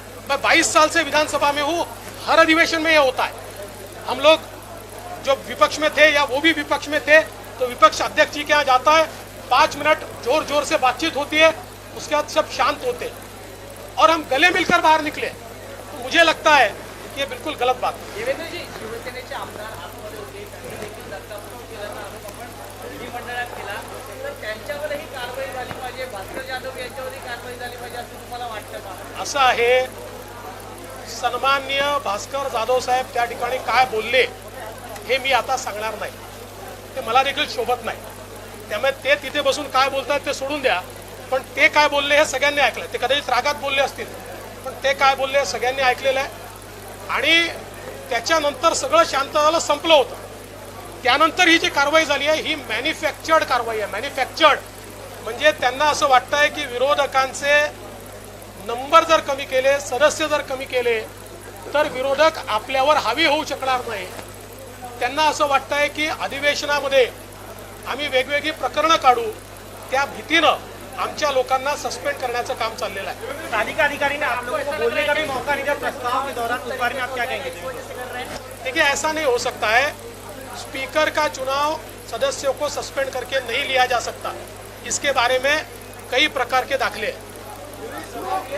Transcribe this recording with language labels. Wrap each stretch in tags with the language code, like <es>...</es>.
<hi>मैं 22 साल से विधानसभा में हूं, हर अधिवेशन में ये होता है। हम लोग जो विपक्ष में थे या वो भी विपक्ष में थे, तो विपक्ष अध्यक्ष जी के यहाँ जाता है, 5 मिनट जोर जोर से बातचीत होती है, उसके बाद सब शांत होते हैं, और हम गले मिलकर बाहर निकले। तो मुझे लगता है कि ये बिल्कुल गलत बात है।</hi> <mr>देवेंद्र जी, शिवसेनेचे आमदार आतमध्ये होते, त्यांनी देखील दत्तापूर केल्याचा आरोप आपण विधिमंडळात केला, तर त्यांच्यावरही कारवाई झाली पाहिजे, भास्कर जाधव यांच्यावरही कारवाई झाली पाहिजे असं तुम्हाला वाटतं का? असं आहे, सन्माननीय भास्कर जाधव साहेब त्या ठिकाणी काय बोलले हे मी आता सांगणार नाही, ते मला देखील शोभत नाही। त्यामुळे ते तिथे बसून काय बोलतात ते सोडून द्या, पण ते काय बोलले हे सगळ्यांनी ऐकलं। ते कदाचित रागात बोलले असतील, पण ते काय बोलले हे सगळ्यांनी ऐकलेलं आहे, आणि त्याच्यानंतर सगळं शांत झालं, संपलं होतं। त्यानंतर ही जी कारवाई झाली आहे ही मॅन्युफॅक्चर्ड कारवाई आहे। मॅन्युफॅक्चर्ड म्हणजे त्यांना असं वाटतंय की विरोधकांचे नंबर जर कमी केले, सदस्य जर कमी केले, तर विरोधक आपल्यावर हावी होऊ शकणार नाही। त्यांना असं वाटतंय की अधिवेशनामध्ये आम्ही वेगवेगळी प्रकरणं काढू, त्या भीतीनं आमच्या लोकांना सस्पेंड करण्याचं काम चाललेलं आहे।</mr> <hi>तालिका अधिकारी ने आप लोगों को बोलने का भी मौका नहीं दिया प्रस्ताव के दौरान, उस बारे में आप क्या कहेंगे? देखिए, ऐसा नहीं हो सकता है। स्पीकर का चुनाव सदस्यों को सस्पेंड करके नहीं लिया जा सकता। इसके बारे में कई प्रकार के दाखले हैं।</hi>